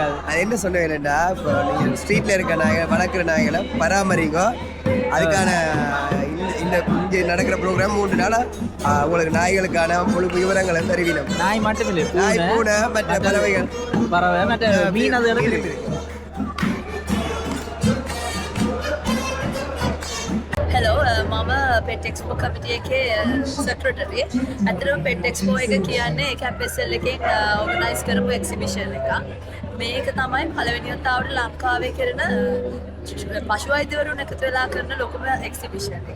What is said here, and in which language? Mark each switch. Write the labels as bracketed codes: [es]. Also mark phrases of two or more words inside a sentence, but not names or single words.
[ta] அது என்ன சொல்ல வேணும்டா, இப்போ நீங்கள் ஸ்ட்ரீட்டில் இருக்க நாய்கள் வளர்க்குற நாய்களை பராமரிங்கோ. அதுக்கான இந்த இங்கே நடக்கிற ப்ரோக்ராம் 3 நாளாக உங்களுக்கு நாய்களுக்கான முழு விவரங்களை தெரிவிக்கும். நாய் மட்டும் இல்லை, நாய், பூனை, மற்ற பறவை மற்ற மீன் அது இருக்குது. [si] හෙලෝ මම පෙට් එක්ස්පෝ කමිටිය එකේ සෙක්‍රටරි. ඇත්තටම පෙට් එක්ස්පෝ එක කියන්නේ ඒක FSL එකෙන් ඕගනයිස් කරපු එක්සිබිෂන් එකක්. මේක තමයි පළවෙනි වතාවට ලංකාවේ කරන පශු වෛද්‍යවරුන් එකතු වෙලා කරන ලොකුම එක්සිබිෂන් එක.